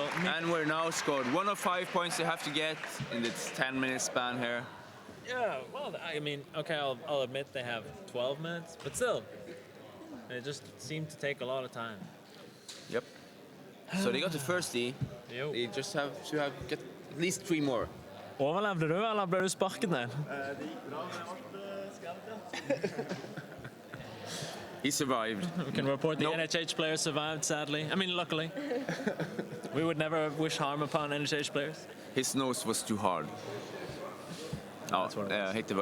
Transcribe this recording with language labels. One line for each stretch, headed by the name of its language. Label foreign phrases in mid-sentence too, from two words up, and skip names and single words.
English: And we're now scored 1 of 5 points they have to get in this 10-minute span here. Yeah, well, I mean, okay, I'll admit they have 12 minutes, but still, it just seemed to take a lot of time. Yep. So they got the first D.
Norwegian: Jo.
English: They just have to get at least 3 more.
Norwegian: Overlevde du, eller ble du sparket ned?
English: He survived. We can report the Nope. NHH players survived, sadly. I mean, luckily. We would never wish harm upon NHH players. His nose was too hard. Oh, That's what it was.